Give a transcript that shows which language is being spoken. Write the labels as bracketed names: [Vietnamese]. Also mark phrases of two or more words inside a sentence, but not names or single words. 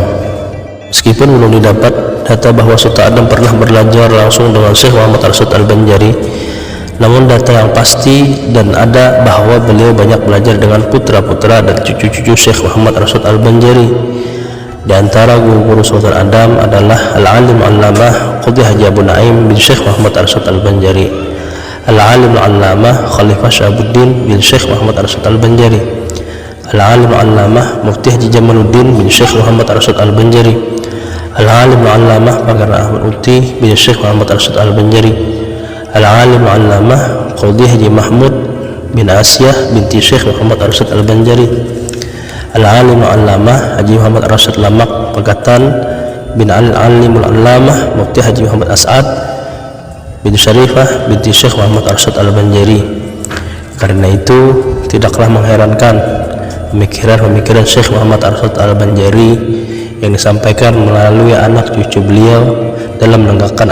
[Indonesian] Meskipun belum didapat data bahwa Sultan Adam pernah belajar langsung dengan Syekh Muhammad Arsyad Al-Banjari, namun data yang pasti dan ada bahwa beliau banyak belajar dengan putra-putra dan cucu-cucu Syekh Muhammad Arsyad Al-Banjari. Di antara guru-guru Sultan Adam adalah Al-Alim Al-Allamah Qadhi Haji Abu Naim bin Syekh Muhammad Arsyad Al-Banjari, Al-Alim Al-Allamah Khalifah Syahabuddin bin Syekh Muhammad Arsyad Al-Banjari, Al-Alim Al-Allamah Mufti Haji Jamaluddin bin Syekh Muhammad Arsyad Al-Banjari, Al-Alim Al-Allamah Pakar Ahmad Uti bin Syekh Muhammad Arsyad Al-Banjari, Al-Alim Al-Allamah Qadhi Haji Mahmud bin Asiyah binti Syekh Muhammad Arsyad Al-Banjari, Al-Alim Al-Allamah Haji Muhammad Arsyad Lamak Pegatan bin Al-Alim Al-Allamah Mufti Haji Muhammad As'ad bin Syarifah binti Syekh Muhammad Arsyad Al-Banjari. Karena itu tidaklah mengherankan pemikiran Syekh Muhammad Arsyad Al-Banjari yang disampaikan melalui anak cucu beliau dalam menegakkan